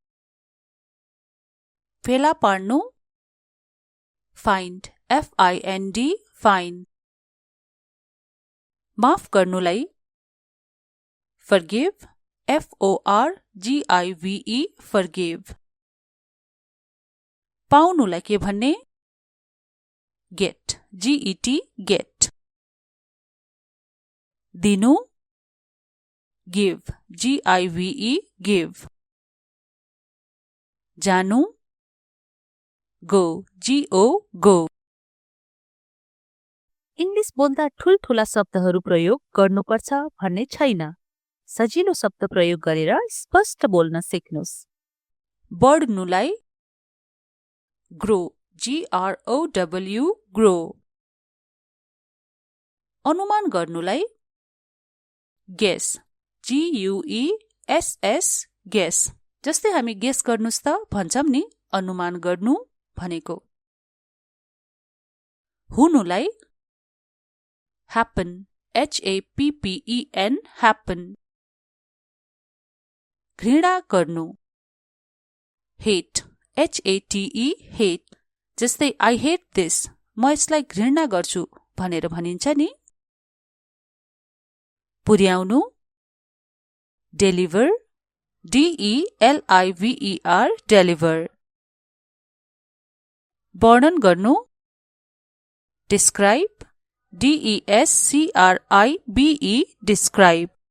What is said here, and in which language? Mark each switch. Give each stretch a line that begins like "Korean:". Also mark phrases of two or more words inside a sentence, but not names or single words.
Nepali: फेला पार्नु,
English: find, FIND, find।
Nepali: माफ गर्नुलाई
English: forgive, FORGIVE, forgive।
Nepali: पाउनुलाई के भन्ने,
English: get, GET, get। दिनु, give, GIVE, give। जानु, go, GO, go।
Nepali: इङ्ग्लिश बोल्दा ठूलठूला शब्दहरू प्रयोग गर्नुपर्छ भन्ने छैन। सजिलो शब्द प्रयोग गरेर स्पष्ट बोल्न सिक्नुस्।
English: बढ्नुलाई grow, GROW, grow।
Nepali: अनुमान गर्नुलाई
English: guess, GUESS, guess।
Nepali: जस्तै हामी गेस गर्नुस् त भन्छौं नि, अनुमान गर्नु भनेको।
English: हुनुलाई happen, HAPPEN, happen।
Nepali: घृणा गर्नु,
English: hate, HATE, hate। जस्तै I hate this,
Nepali: म यसलाई घृणा गर्छु भनेर भनिन्छ नि। पुर्याउनु,
English: deliver, DELIVER, deliver।
Nepali: वर्णन गर्नु,
English: describe, DESCRIBE, describe।